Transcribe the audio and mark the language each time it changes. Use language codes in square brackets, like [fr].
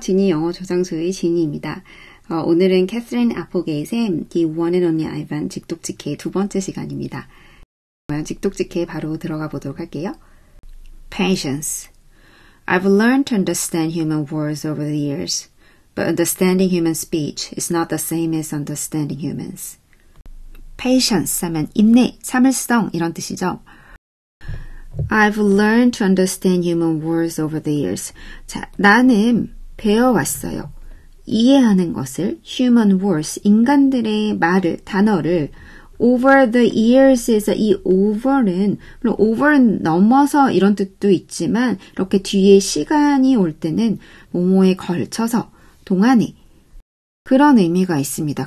[ko] 지니 영어 조장수의 지니입니다. 오늘은 캐서린 아포게이트의 The One and Only Ivan 직독직해 두 번째 시간입니다. 직독직해 바로 들어가 보도록 할게요. [en] Patience. I've learned to understand human words over the years, but understanding human speech is not the same as understanding humans. [ko] Patience 하면 인내, 참을성 이런 뜻이죠. [en] I've learned to understand human words over the years. [ko] 자, 나는 배워왔어요. 이해하는 것을 human words, 인간들의 말을, 단어를 [en] over the years [ko] 에서 이 over는 물론 over는 넘어서 이런 뜻도 있지만 이렇게 뒤에 시간이 올 때는 뭐뭐에 걸쳐서 동안에 그런 의미가 있습니다.